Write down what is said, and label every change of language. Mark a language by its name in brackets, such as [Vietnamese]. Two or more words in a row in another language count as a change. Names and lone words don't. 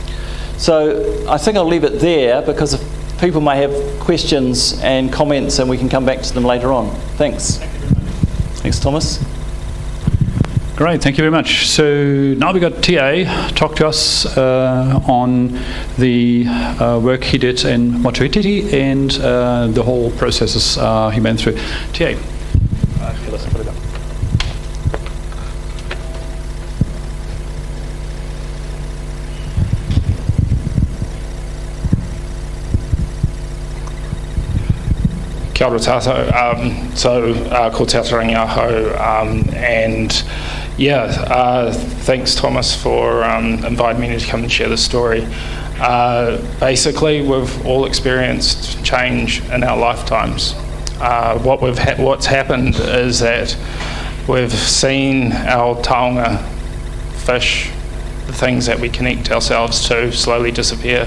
[English] So I think I'll leave it there, because people may have questions and comments, and we can come back to them later on. Thanks. Thanks, Thomas. Great, thank you very much. So now we got TA talk to us on the work he did in Motuiti and the whole processes he went through. TA. [Māori] Kia ora tātou. Ko te Atarangi Aho, [English] and thanks Thomas for inviting me to come and share this story. Basically, we've all experienced change in our lifetimes. What's happened is that we've seen our taonga fish, the things that we connect ourselves to, slowly disappear.